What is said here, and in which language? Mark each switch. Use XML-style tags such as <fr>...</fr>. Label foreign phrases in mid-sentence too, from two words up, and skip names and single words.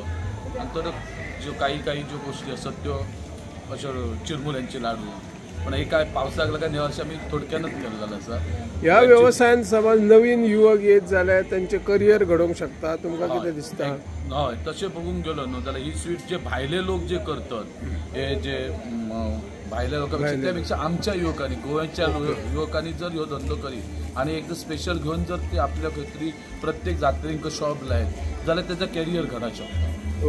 <mr>नंतर जो काही जो गोष्टी असतात त्यो अशा चिरमुल्यांचे लाडू.</mr> <kok>पण हे काय पावसाक लागून ह्या वर्षी आम्ही थोडक्यानच केलेलं आसा. ह्या व्यवसायान समज नवीन युवक येत जाल्यार त्यांचे करियर घडोवंक शकता तुमकां कितें दिसता? हय तशें बघूंक गेलो न्हू जाल्यार ही स्वीट जे भायले लोक जे करतात हे जे भायल्या लोकांपेक्षा त्यापेक्षा आमच्या युवकांनी गोव्याच्या युवकांनी जर ह्यो धंदो करीत आणि एकदा स्पेशल घेऊन जर ते आपल्या खंय तरी प्रत्येक जात्रेक शॉप लायत जाल्यार तेजो कॅरियर घडा शकता.</kok>